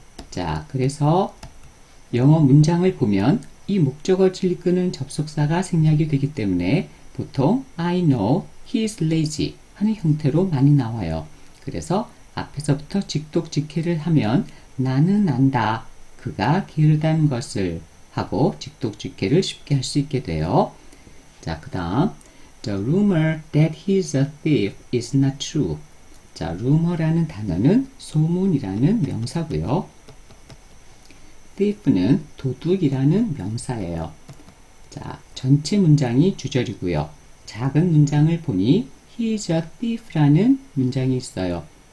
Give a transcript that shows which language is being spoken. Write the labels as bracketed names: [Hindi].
[Korean] 자, 그래서 영어 문장을 보면 이 목적어를 이끄는 접속사가 생략이 되기 때문에 보통 [English] I know he is lazy [Korean] 하는 형태로 많이 나와요. 그래서 앞에서부터 직독직해를 하면 나는 안다. 그가 게으르다는 것을 하고 직독직해를 쉽게 할 수 있게 돼요. 자, 그 다음 [English] The rumor that he is a thief is not true. [Korean] 자, rumor라는 단어는 소문이라는 명사고요. thief는 도둑이라는 명사예요. 자, 전체 문장이 주절이고요. 작은 문장을 보니 [English] he is a thief [Korean] 라는 문장이 있어요.